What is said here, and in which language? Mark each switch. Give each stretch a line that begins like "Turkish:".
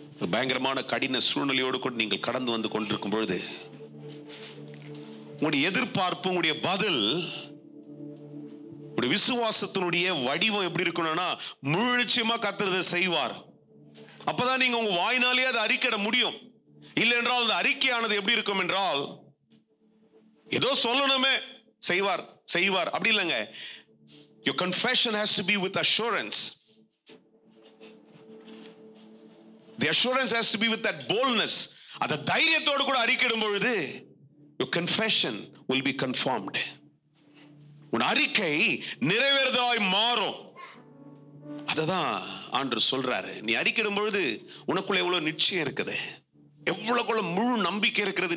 Tamil: பயங்கரமான கடின சூழ்நிலையோடு கொண்டு நீங்கள் கடந்து வந்து கொண்டிருக்கும் பொழுது உங்களுடைய எதிர்பார்ப்பு, உங்களுடைய பதில், உங்களுடைய விசுவாசத்தினுடைய வடிவம் எப்படி இருக்கணும்னா முழு நிச்சயமா கர்த்தர் செய்வார். அப்பதான் நீங்க உங்க வாயினாலே அதை அறிக்கையிட முடியும். இல்லை என்றால் அந்த அறிக்கையானது எப்படி இருக்கும் என்றால், ஏதோ சொல்லணுமே, செய்வார் செய்வார் அப்படி இல்லைங்க.
English: Your confession has to be with assurance. The assurance has to be with that boldness.
Tamil: அந்த தைரியத்தோடு கூட அறிக்கையிடும் பொழுது
English: your confession will be confirmed.
Tamil: உன் அறிக்கை நிறைவேறுதலாய் மாறும். அததான் ஆண்டவர் சொல்றாரு. நீ அறிக்கையிடும் பொழுது உனக்குள்ள எவ்வளவு நிச்சயம் இருக்குது, எவ்வளவுக்குள்ள முழு நம்பிக்கை இருக்கிறது.